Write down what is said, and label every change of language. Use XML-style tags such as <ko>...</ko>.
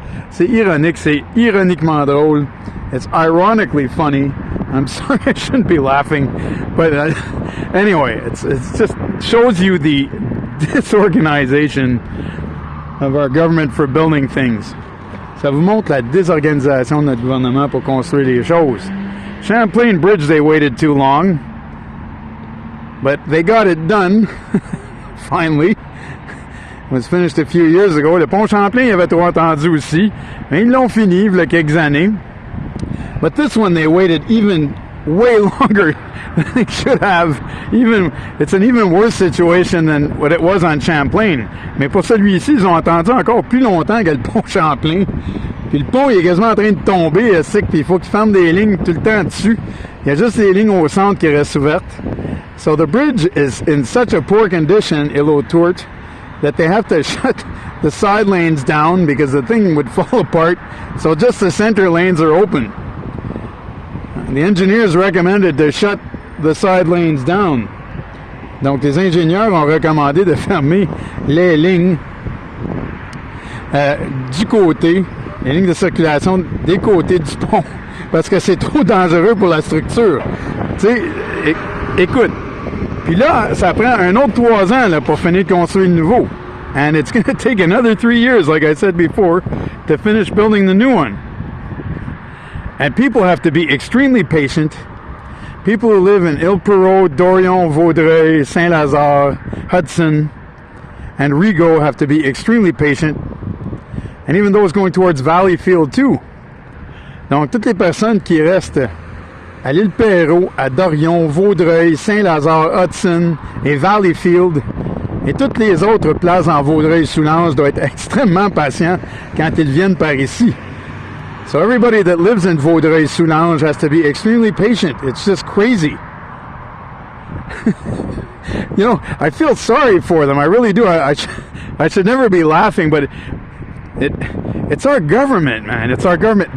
<fr>C'est ironique, c'est ironiquement drôle.</fr> <en>It's ironically funny. I'm sorry, I shouldn't be laughing, but anyway, it's just shows you the disorganization of our government for building things.</en> <fr>Ça vous montre la désorganisation de notre gouvernement pour construire les choses.</fr> <en>Champlain Bridge, they waited too long, but they got it done, finally. It was finished a few years ago.</en> <fr>Le pont Champlain, il avait trop attendu aussi, mais ils l'ont fini il y a quelques années.</fr> <en>But this one, they waited even way longer than they should have. It's an even worse situation than what it was on Champlain.</en> <fr>Mais pour celui-ci, ils ont attendu encore plus longtemps que le pont Champlain. Puis le pont, il est quasiment en train de tomber, puis il faut qu'ils ferment des lignes tout le temps dessus. Il y a juste les lignes au centre qui restent ouvertes.</fr> <en>So the bridge is in such a poor condition, Île-aux-Tourtes, that they have to shut the side lanes down because the thing would fall apart. So just the center lanes are open. The engineers recommended to shut the side lanes down.</en> <fr>Donc, les ingénieurs ont recommandé de fermer les lignes du côté les lignes de circulation des côtés du pont parce que c'est trop dangereux pour la structure. Tu sais, écoute, puis là, ça prend un autre 3 ans là, pour finir de construire le nouveau.</fr> <en>And it's going to take another 3 years, like I said before, to finish building the new one. And people have to be extremely patient. People who live in Île-Perrot, Dorion, Vaudreuil, Saint-Lazare, Hudson, and Rigaud have to be extremely patient. And even those going towards Valleyfield too.</en> <fr>Donc, toutes les personnes qui restent à l'Île-Perrot, à Dorion, Vaudreuil, Saint-Lazare, Hudson et Valleyfield, et toutes les autres places en Vaudreuil-Soulanges doivent être extrêmement patients quand ils viennent par ici.</fr> <en>So everybody that lives in Vaudreuil-Soulanges has to be extremely patient. It's just crazy. You know, I feel sorry for them. I really do. I should never be laughing, but it's our government, man. It's our government.</en>